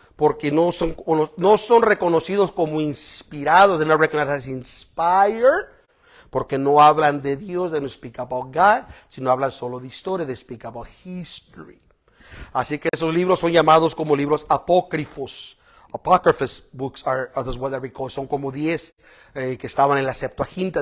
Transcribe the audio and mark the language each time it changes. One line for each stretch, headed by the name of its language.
Spanish: Porque no son reconocidos como inspirados.
English: They're not recognized as inspired.
Spanish: Porque no hablan de Dios.
English: They don't speak about God.
Spanish: Sino hablan solo de historia.
English: They speak about history.
Spanish: Así que esos libros son llamados como libros apócrifos.
English: Apocryphal books are what they call.
Spanish: Son como 10 que estaban en la Septuaginta.